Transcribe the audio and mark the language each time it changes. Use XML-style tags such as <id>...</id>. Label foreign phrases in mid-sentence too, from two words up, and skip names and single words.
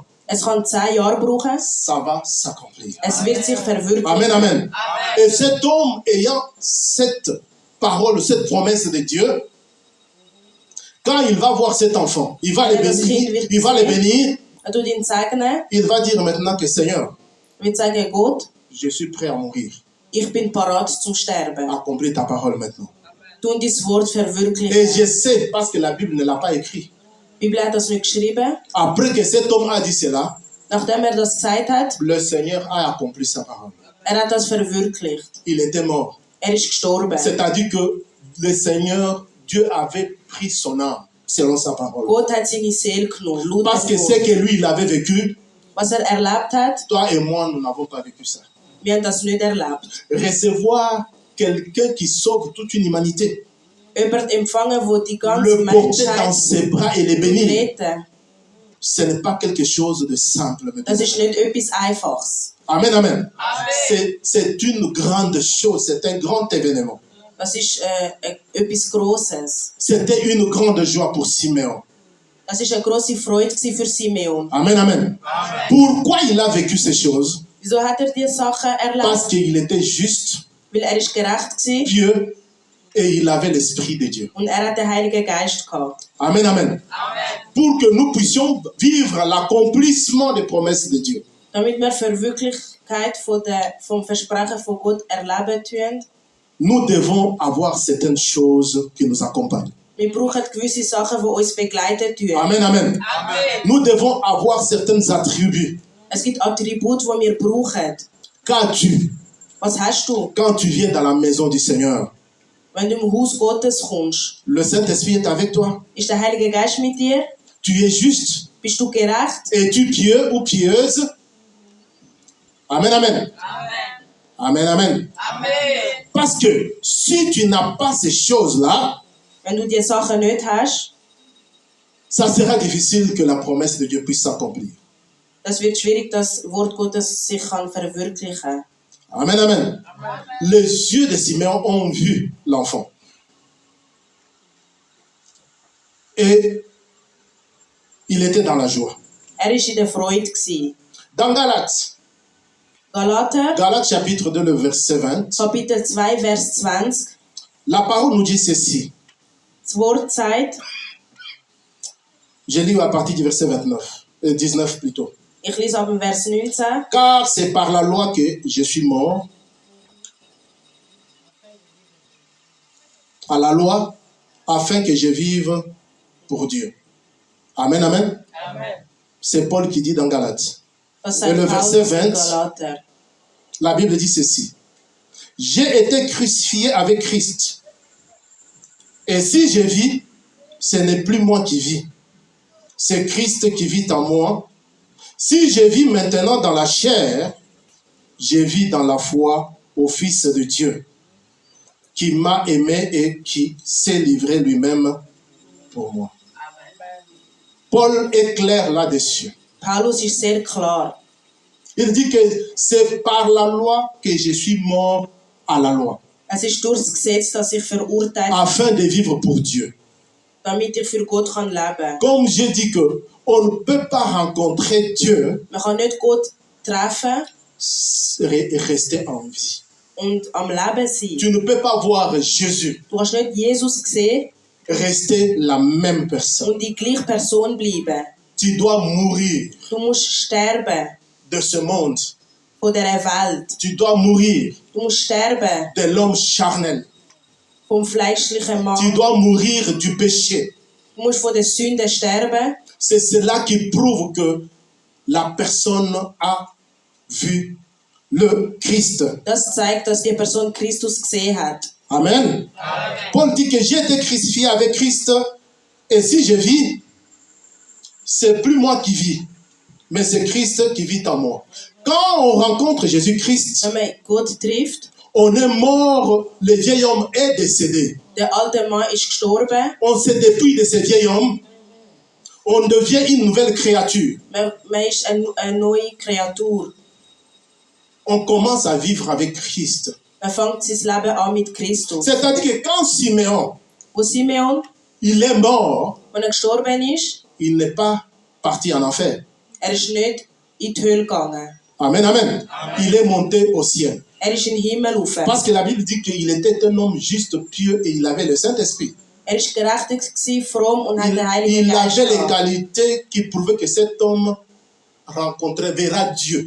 <de>Es kann 10 Jahre brauchen,</de> <fr>Ça va s'accomplir.</fr> <de>es wird sich verwirklichen.</de> <fr>Amen, amen. Et cet homme ayant cette parole, cette promesse de Dieu, quand il va voir cet enfant, il va le bénir,</fr> <de>Er tut ihn segnen,</de> <fr>il va dire maintenant que Seigneur,</fr> <de>wird sagen, Gott,</de> <fr>je suis prêt à mourir.</fr> <de>ich bin parat zum Sterben.</de> <fr>Accomplis ta parole maintenant.</fr> <de>Tu dein Wort</de> <fr>Et</fr> <de>verwirklichen.</de> <fr>je sais, parce que la Bible ne l'a pas écrit,</fr> <de>Die Bibel hat das nicht geschrieben.</de> <fr>après que cet homme a dit cela,</fr> <de>Nachdem er das gesagt hat,</de> <fr>le Seigneur a accompli sa parole.</fr> <de>er hat das verwirklicht.</de> <fr>Il était mort.</fr> <de>Er ist gestorben.</de> <fr>C'est-à-dire que le Seigneur, Dieu avait pris son âme selon sa parole.</fr> <de>Gott hat seine Seele genommen, laut</de> <fr>Parce que</fr> <de>dem</de> <fr>ce</fr> <de>Wort.</de> <fr>que lui, il avait vécu,</fr> <de>Was er erlebt hat,</de> <fr>toi et moi, nous n'avons pas vécu ça.</fr> <de>wir haben das nicht erlebt.</de> <fr>Recevoir quelqu'un qui sauve toute une humanité,</fr> <de>Jemand empfangen, der die ganze</de> <fr>le porter dans</fr> <de>Menschheit</de> <fr>ses bras et le bénir,</fr> <de>retten,</de> <fr>ce n'est pas quelque chose de simple.</fr> <de>das ist nicht etwas Einfaches.</de> <fr>Amen, amen. C'est une grande chose, c'est un grand événement.</fr> <de>Das ist etwas Grosses.</de> <fr>C'était une grande joie pour Simeon.</fr> <de>Das war eine grosse Freude für Simeon.</de> <fr>Amen, amen. Pourquoi il a vécu ces choses?</fr> <de>Wieso hat diese Sachen erlebt?</de> <fr>Parce qu'il était juste,</fr> <de>Weil ist gerecht war</de> <fr>pieux et il avait l'Esprit de Dieu.</fr> <de>und hat den Heiligen Geist gehabt.</de> <fr>Amen, amen. Pour que nous puissions vivre l'accomplissement des promesses de Dieu.</fr> <de>Damit wir für Wirklichkeit vom Versprechen von Gott erleben tun,</de> <fr>Nous devons avoir certaines choses qui nous accompagnent.</fr> <de>wir brauchen gewisse Sachen, die uns begleiten tun.</de> <fr>Amen, amen. Nous devons avoir certains attributs.</fr> <de>Es gibt Attribute, die wir brauchen.</de> <fr>Qu'as-tu</fr> <de>Was hast du,</de> <fr>quand tu viens dans la maison du Seigneur?</fr> <de>wenn du im Haus Gottes kommst?</de> <fr>Le Saint-Esprit est avec toi.</fr> <de>Ist der Heilige Geist mit dir?</de> <fr>Tu es juste.</fr> <de>Bist du gerecht?</de> <fr>Es-tu pieux ou pieuse? Amen, amen. Amen, amen. Parce que si tu n'as pas ces choses-là,</fr> <de>Wenn du diese Sachen nicht hast,</de> <fr>ça sera difficile que la promesse de Dieu puisse s'accomplir.</fr> <de>das wird schwierig, dass das Wort Gottes sich kann verwirklichen kann.</de> <fr>Amen, amen. Les yeux de Simeon ont vu l'enfant. Et il était dans la joie.</fr> <de>Er war in der Freude gewesen.</de> <fr>Dans Galates,</fr> <de>Galater,</de> <fr>Galates chapitre 2, le verset 20,</fr> <de>Kapitel 2, Vers 20.</de> <fr>la parole nous dit ceci.</fr> <de>Das Wort sagt,</de> <fr>Je lis à partir du verset 19 plutôt.</fr> <de>ich lese ab dem Vers 19.</de> <fr>Car c'est par la loi que je suis mort. À la loi, afin que je vive pour Dieu. Amen, amen. C'est Paul qui dit dans Galates.</fr> <de>Das</de> <fr>Et le</fr> <de>sagt</de> <fr>verset</fr> <de>Paulus in</de> <fr>20.</fr> <de>Galater.</de> <fr>La Bible dit ceci. J'ai été crucifié avec Christ. Et si je vis, ce n'est plus moi qui vis. C'est Christ qui vit en moi. Si je vis maintenant dans la chair, je vis dans la foi au Fils de Dieu, qui m'a aimé et qui s'est livré lui-même pour moi. Paul est clair là-dessus.</fr> <de>Paulus ist sehr klar.</de> <fr>Il dit que c'est par la loi que je suis mort à la loi,</fr> <de>Es ist durch das Gesetz, dass ich verurteilt bin,</de> <fr>afin de vivre pour Dieu.</fr> <de>damit ich für Gott leben kann.</de> <fr>Comme j'ai dit que on ne peut pas rencontrer Dieu</fr> <de>Man kann nicht Gott treffen</de> <fr>et rester en vie.</fr> <de>und am Leben sein.</de> <fr>Tu ne peux pas voir Jésus,</fr> <de>Du kannst nicht Jesus sehen</de> <fr>rester la même personne.</fr> <de>und die gleiche Person bleiben.</de> <fr>Tu dois mourir</fr> <de>Du musst sterben</de> <fr>de ce monde.</fr> <de>von dieser Welt.</de> <fr>Tu dois mourir</fr> <de>Du musst sterben</de> <fr>de l'homme charnel.</fr> <de>vom fleischlichen</de> <fr>Tu</fr> <de>Mann.</de> <fr>dois mourir du péché.</fr> <de>Du musst von der Sünde sterben.</de> <fr>C'est cela qui prouve que la personne a vu le Christ.</fr> <de>Das zeigt, dass die Person Christus gesehen hat.</de> <fr>Amen. Paul dit que j'ai été crucifié avec Christ et si je vis, c'est plus moi qui vis, mais c'est Christ qui vit en moi. Quand on rencontre Jésus-Christ,</fr> <de>Wenn man Gott trifft,</de> <fr>on est mort, le vieil homme est décédé.</fr> <de>der alte Mann ist gestorben,</de> <fr>On se dépouille de ce vieil homme, on devient une nouvelle créature.</fr> <de>man ist eine neue Kreatur.</de> <fr>On commence à vivre avec Christ.</fr> <de>Man fängt sein Leben an mit Christus.</de> <fr>C'est-à-dire que quand Simeon,</fr> <de>Wo Simeon,</de> <fr>il est mort,</fr> <de>als er gestorben ist,</de> <fr>il n'est pas parti en enfer.</fr> <de>er ist nicht in die Hölle gegangen.</de> <fr>Amen, amen. Il est monté au ciel.</fr> <de>Er ist in den Himmel rauf.</de> <fr>Parce que la Bible dit qu'il était un homme juste, pieux et il avait le Saint-Esprit.</fr> <de>Er war gerechtigt, fromm und hat</de> <fr>Il,</fr> <de>den Heiligen</de> <fr>il</fr> <de>Geist</de> <fr>avait les</fr> <de>gehabt.</de> <fr>qualités qui prouvaient que cet homme verra Dieu.</fr>